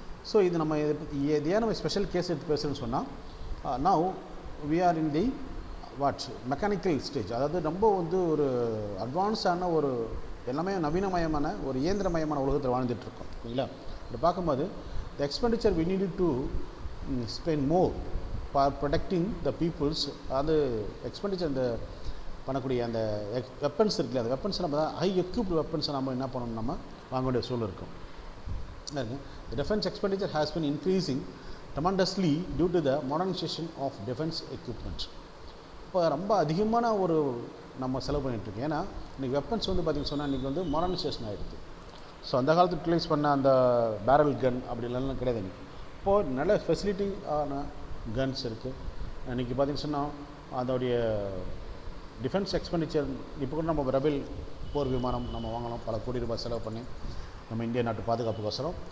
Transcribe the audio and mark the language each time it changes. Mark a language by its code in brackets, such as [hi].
[ta] So இது நம்ம ஏன் நம்ம ஸ்பெஷல் கேஸ் எடுத்து பேசுகிறேன்னு சொன்னால், [en] now we are in the what mechanical stage, [ta] அதாவது ரொம்ப வந்து ஒரு அட்வான்ஸான ஒரு எல்லாமே நவீனமயமான ஒரு இயந்திரமயமான உலகத்தில் வாழ்ந்துட்டுருக்கோம் இல்லைங்களா. இப்படி பார்க்கும்போது [en] The expenditure we need to spend more for protecting the peoples. [ta] அது எக்ஸ்பெண்டிச்சர் இந்த பண்ணக்கூடிய அந்த வெப்பன்ஸ் இருக்குல்ல, அந்த வெப்பன்ஸ் நம்ம தான் ஹை எக்யூப்டு வெப்பன்ஸை நம்ம என்ன பண்ணணும், நம்ம வாங்க வேண்டிய சூழல் இருக்கும். [en] The defense expenditure has been increasing tremendously due to the modernization of defense equipment. [ta] இப்போ ரொம்ப அதிகமான ஒரு நம்ம செலவு பண்ணிகிட்ருக்கோம். ஏன்னா இன்றைக்கி வெப்பன்ஸ் வந்து பார்த்திங்கன்னு சொன்னால் இன்றைக்கி வந்து மாடர்னைசேஷன் ஆகிடுது. ஸோ அந்த காலத்தில் யூட்டிலைஸ் பண்ண அந்த பேரல் கன் அப்படிலாம் கிடையாது. இன்றைக்கி இப்போது நல்ல ஃபெசிலிட்டி ஆன கன்ஸ் இருக்குது. இன்றைக்கி பார்த்திங்கன்னு சொன்னால் அதோடைய டிஃபென்ஸ் எக்ஸ்பெண்டிச்சர் இப்போ கூட நம்ம ரெபெல் போர் விமானம் நம்ம வாங்கலாம், பல கோடி ரூபாய் செலவு பண்ணி நம்ம இந்திய நாட்டு பாதுகாப்புக்கோசரம்.